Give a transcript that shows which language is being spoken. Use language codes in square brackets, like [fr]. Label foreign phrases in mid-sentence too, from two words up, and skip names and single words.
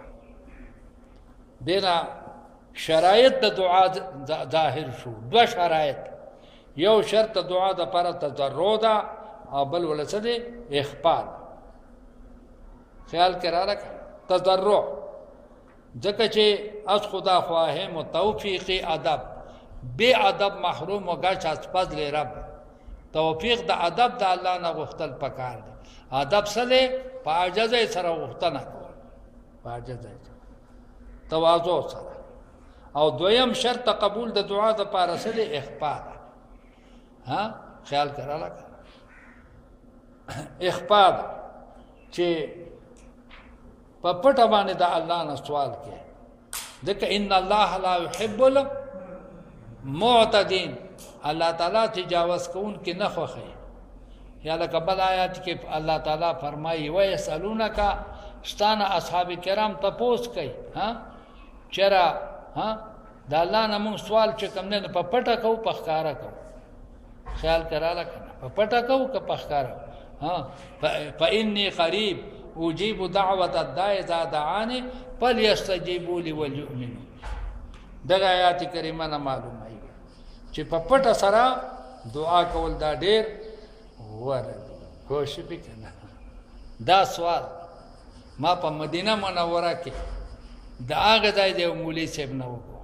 [ps] دینا شرایط د دعا ظاهر شو، دو شرایط. یو شرط د دعا د پر تضرع ده، او بل ول څه دی؟ اخفاء. خیال کراله تضرع ځکه چې [fa] از خدا خواهیم و توفیق ادب، بے ادب محروم و گشت از فضل رب. [ps] توفیق د ادب د الله نه غوښتل پکار دی. ادب څه دی؟ په عاجزۍ سره غوښتنه کول، په عاجزۍ سره، تواضع سره. او دویم شرط قبول د دعا د پاره څه دی؟ اخفاء ده. خیال کراله اخفاء ده چې په پټه باندې د الله نه سوال کوي. ځکه [ar] ان الله لا يحب المعتدين، [ps] الله تعالی تجاوز کوونکي نه خوښوي. یا لکه بل آیات کې الله تعالی فرمایي ويسألونک، ستانه اصحاب کرام تپوس کوي چېرې د الله نه مونږ سوال چې کوم نه په پټه کوو په ښکاره کوو. خیال کراله کنه په پټه کوو که په ښکاره. [ar] فإني قریب اجیب دعوت الداعی اذا دعانی فلیستجیبوا لی وليؤمنوا. [ps] دغه آیات کریمه نه معلومه چې په پټه سره دعا کول دا ډېر غوره دي. کوشش وکړه. دا سوال ما په مدینه منوره کې د هغه ځای د مولوي صاحب نه وکړو.